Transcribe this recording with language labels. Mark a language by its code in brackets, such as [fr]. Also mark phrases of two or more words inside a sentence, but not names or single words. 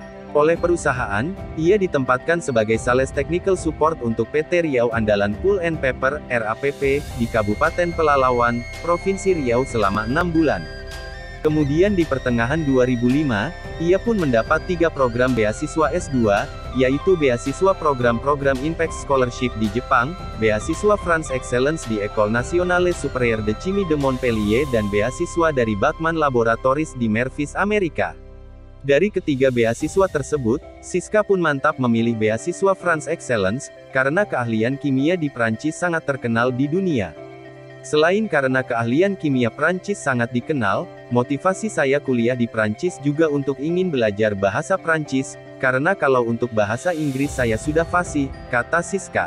[id] Oleh perusahaan, ia ditempatkan sebagai [en] Sales Technical Support [id] untuk PT Riau Andalan Pulp and Paper, RAPP, di Kabupaten Pelalawan, Provinsi Riau selama 6 bulan. Kemudian di pertengahan 2005, ia pun mendapat 3 program beasiswa S2, yaitu beasiswa program-program Impact Scholarship di Jepang, beasiswa France Excellence di École Nationale Supérieure de Chimie de Montpellier dan beasiswa dari Bachmann Laboratories di Memphis, Amerika. Dari ketiga beasiswa tersebut, Siska pun mantap memilih beasiswa France Excellence, karena keahlian kimia di Prancis sangat terkenal di dunia. Selain karena keahlian kimia Prancis sangat dikenal, motivasi saya kuliah di Prancis juga untuk ingin belajar bahasa Prancis, karena kalau untuk bahasa Inggris saya sudah fasih, kata Siska.